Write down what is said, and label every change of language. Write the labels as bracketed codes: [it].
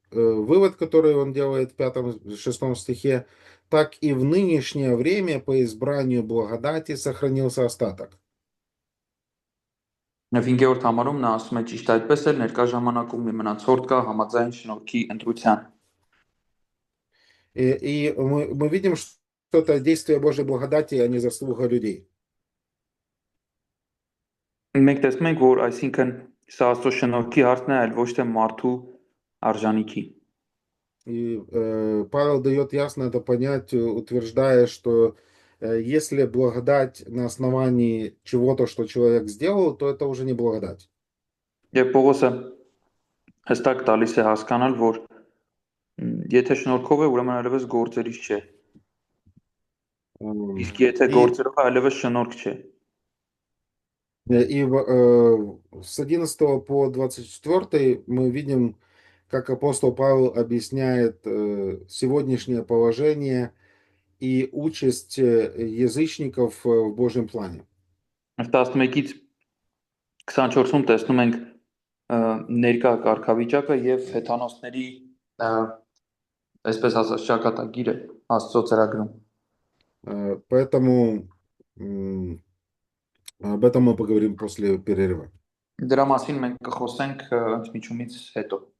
[ru] вывод, который он делает в 5-6 стихе, так и в нынешнее время по избранию благодати сохранился остаток. [hy] 5-րդ համարում նա ասում է ճիշտ այդպես էլ ներկա ժամանակում մի մնացորդ կա համաձայն շնորհքի ընտրության։ [ru] И мы видим, что это действие Божьей благодати, а не заслуга людей. [hy] Մենք տեսնում ենք, որ այսինքն սա Աստծո շնորհքի հարցն է, այլ ոչ թե մարդու արժանիքի։ [ru] И Павел дает ясно это понять, утверждая, что если благодать на основании чего-то, что человек сделал, то это уже не благодать. [hy] Եվ Պողոսը հստակ տալիս է հասկանալ, որ եթե շնորհքով է, ուրեմն այլևս գործերից չէ։ Իսկ եթե [ru] И, [hy] գործերով է, այլևս շնորհք չէ։ [ru] с 11 по 24 мы видим, как апостол Павел объясняет сегодняшнее положение и участь язычников в Божьем плане. [hy] 11-ից 24-ում տեսնում ենք ներկա կարգավիճակը եւ հեթանոսների այսպես ասած ճակատագիրը Աստծո ծրագրում։ [ru] Поэтому об этом мы поговорим после перерыва. [hy] Դրա մասին մենք կխոսենք ընդմիջումից հետո։